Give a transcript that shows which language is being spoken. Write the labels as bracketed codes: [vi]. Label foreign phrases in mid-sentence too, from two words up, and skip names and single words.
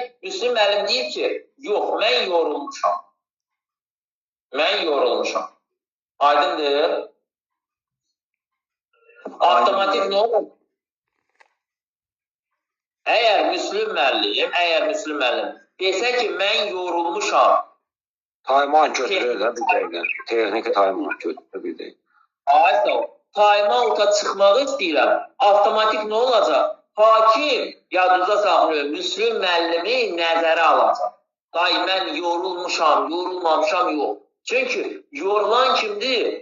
[az] Müslüm müəllim deyir ki, yox, mən yorulmuşam. Mən yorulmuşam. Aydındır. Avtomatik nə olur? Əgər Müslüm müəllim desə ki, mən yorulmuşam. Time-out götürür da bir dəqiqə. Texniki time-out götürür bir dəqiqə. Aysa o. Time-out'a çıxmağı istəyirəm. Avtomatik nə olacaq? Hakim yadınıza saxlayın. Müslüm müəllimi nəzərə alacaq. Day, mən yorulmuşam, yorulmamışam, yox. Çünki yorulan kimdir?